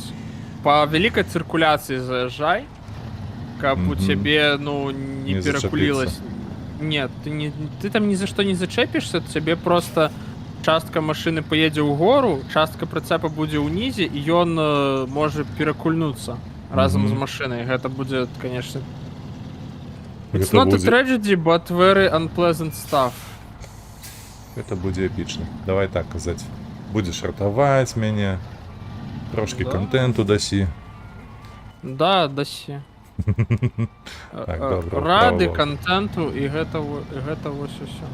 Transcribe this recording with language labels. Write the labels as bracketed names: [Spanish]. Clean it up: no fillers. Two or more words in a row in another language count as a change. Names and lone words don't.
[Belarusian] Па вялікай цыркуляцыі заязджай, каб у цябе, ну, не перакулілась. Нет, ты там ні за што не зачэпішся, цябе просто частка машыны паедзе ў гору, частка прыцэпа будзе ўнізе, і ён можа перакульнуцца разам з машынай. Гэта будзе, конечно... [English] It's not a tragedy, but very unpleasant stuff. [Belarusian] Гэта будзе эпічна. Давай так казаць. Будзеш ратаваць мяне, трошкі контенту дасі. Да, дасі. Рады контенту і гэта вось усё.